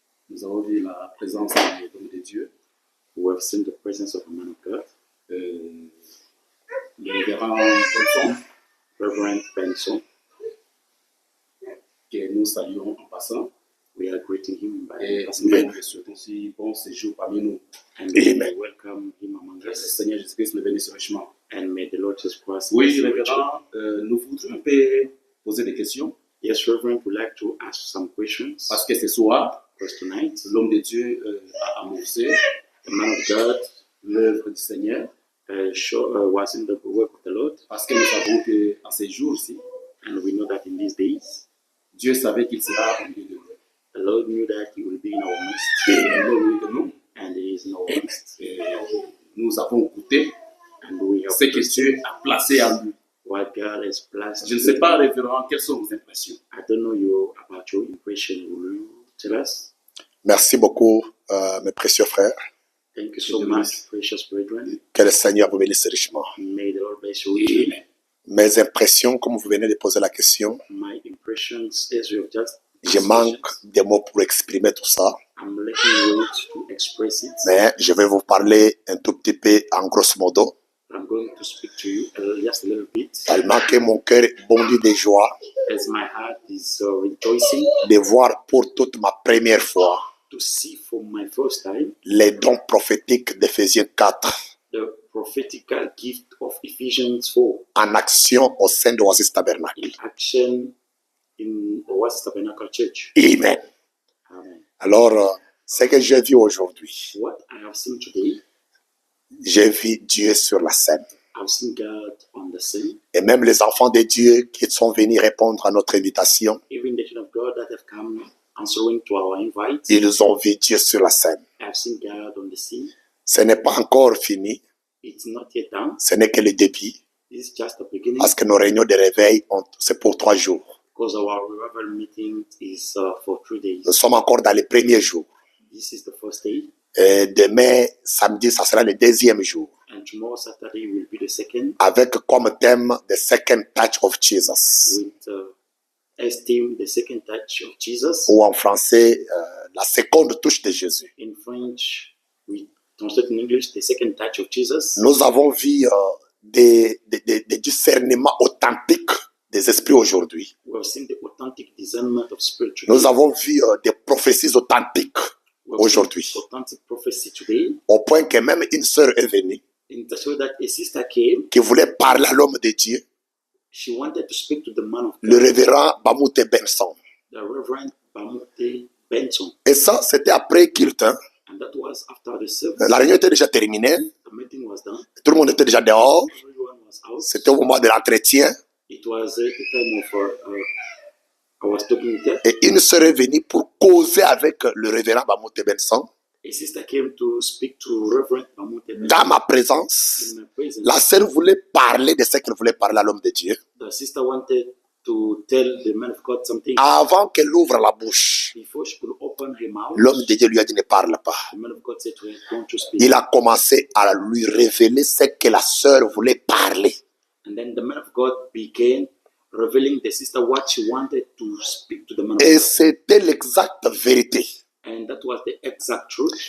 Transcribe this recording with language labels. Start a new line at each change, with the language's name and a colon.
French: Nous avons vu la présence de l'homme de Dieu.
English: We have seen the presence of a man of God.
French: Le révérend Benson, Reverend Benson, que nous saluons en passant.
English: We are greeting him by Amen.
French: nous souhaitons aussi bon séjour parmi nous.
English: And Amen. we welcome him among us.
French: Le Seigneur Jésus-Christ le bénisse richement.
English: And may the Lord Jesus Christ.
French: Oui, révérend, nous voudrions un peu poser des questions.
English: Yes, Reverend, would like to ask some questions.
French: Parce que ce soir,
English: Because tonight,
French: l'homme de Dieu a amorcé,
English: the man of God
French: l'œuvre du Seigneur.
English: was in the work of the Lord,
French: Parce que nous savons qu'en ces jours-ci,
English: and we know that in these days,
French: Dieu savait qu'il sera au milieu de nous.
English: the Lord knew that He will be in our midst,
French: Il est au milieu de nous.
English: and He is in our midst.
French: Et nous avons goûté
English: And we have
French: ce que Dieu a placé en lui.
English: what God has placed.
French: Je ne sais pas, révérend, quelles sont vos impressions.
English: I don't know you about your impression. Will you tell us?
French: Merci beaucoup, mes précieux frères.
English: Thank you so much, precious brethren.
French: Que le Seigneur vous bénisse richement.
English: May the Lord bless you richly.
French: Mes impressions, comme vous venez de poser la question,
English: My impressions, as you have just
French: je manque de mots pour exprimer tout ça,
English: I'm lacking words to express it.
French: mais je vais vous parler un tout petit peu en grosso modo,
English: I'm going to speak to you just a little bit,
French: tellement que mon cœur bondit de joie
English: as my heart is rejoicing
French: de voir pour toute ma première fois
English: to see for my first time
French: les dons prophétiques d'Éphésiens 4
English: the prophetical gift of Ephesians 4
French: en action au sein de Oasis Tabernacle.
English: in action in Oasis Tabernacle Church. Amen. Amen.
French: Alors, ce que j'ai vu aujourd'hui,
English: What I have seen today,
French: j'ai vu Dieu sur la scène.
English: I've seen God on the scene.
French: Et même les enfants de Dieu qui sont venus répondre à notre invitation,
English: Even the children of God that have come answering to our invite,
French: ils ont vu Dieu sur la scène.
English: I've seen God on the scene.
French: Ce n'est pas encore fini,
English: It's not yet done.
French: ce n'est que le début,
English: This is just the beginning,
French: parce que nos réunions de réveil, c'est pour 3 jours.
English: because our revival meeting is for 3 days.
French: Nous sommes encore dans les premiers jours.
English: This is the first day,
French: Et demain, samedi, ça sera le deuxième jour,
English: and tomorrow Saturday will be the second,
French: avec comme thème
English: The Second Touch of Jesus, with as theme the second touch of Jesus.
French: ou en français, la seconde touche de Jésus.
English: In French, we translate in English the second touch of Jesus.
French: Nous avons vu des discernements authentiques des esprits aujourd'hui.
English: We have seen the authentic discernment of spirit today.
French: Nous avons vu des prophéties authentiques
English: We have seen
French: aujourd'hui,
English: authentic prophecy today,
French: au point que même une sœur est venue
English: in the show that a sister came.
French: qui voulait parler à l'homme de Dieu,
English: She wanted to speak to the man of
French: le
English: God,
French: révérend Bamoute Benson.
English: the Reverend Bamute Benson,
French: Et ça, c'était après culte. Hein.
English: and that was after the service.
French: La réunion était déjà terminée,
English: The meeting was done.
French: tout le monde était déjà dehors,
English: Everyone was out.
French: c'était au moment de l'entretien,
English: It was the time of I was talking with her.
French: et une sœur est venue pour causer avec le révérend Bamoute Benson,
English: A sister came to speak to Reverend Bamute Benson
French: dans ma présence.
English: in my presence.
French: La sœur voulait parler de ce qu'elle voulait parler à l'homme de Dieu,
English: The sister wanted to tell the man of God something.
French: avant qu'elle ouvre la bouche.
English: Before she could open her mouth,
French: L'homme de Dieu lui a dit ne parle pas.
English: the man of God said to her, "Don't you speak?"
French: Il a commencé à lui révéler ce que la sœur voulait parler.
English: And then the man of God began revealing the sister what she wanted to speak to the man of
French: Et
English: God.
French: c'était l'exacte vérité.
English: And that was the exact truth.